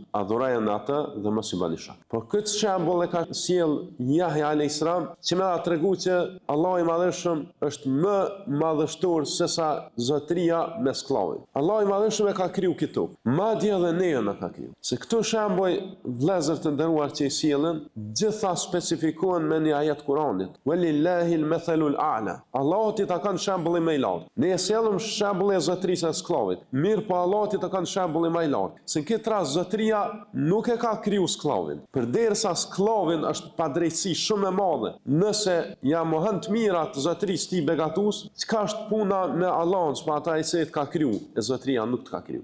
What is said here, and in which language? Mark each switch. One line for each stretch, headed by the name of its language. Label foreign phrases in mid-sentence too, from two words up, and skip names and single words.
Albanian: Adhurojeni atë dhe mos i bani shak. Por këtë shembull e ka sjell Yahya
Arabic: عليه السلام
Albanian: që më ka treguar që Allahu i Madhëshëm është më madhështor se sa zotëria me sklavin. Allahu i Madhëshëm e ka kriju këtu. Madje edhe ne na ka kriju. Se këto shembuj vëllezër të nderuar që i sjellën, gjitha specifikohen me një ajet Kuranit.
Arabic: ولله المثل الأعلى.
Albanian: Allahu ti takon shembullin më i lartë. Ne e sjellëm shembullin e zotërisë së sklavit. Mirë, po Allahu ti takon shembullin më i lartë. Se në këtë rast zotëria nuk e ka kriju sklavin. Përderisa sklavin është padrejtësi shumë e madhe. Nëse ja mohon të mirat zotërisë ti begatus, çka është puna me Allahun, pa ata i se të ka kriju, e zotëria nuk të ka kriju.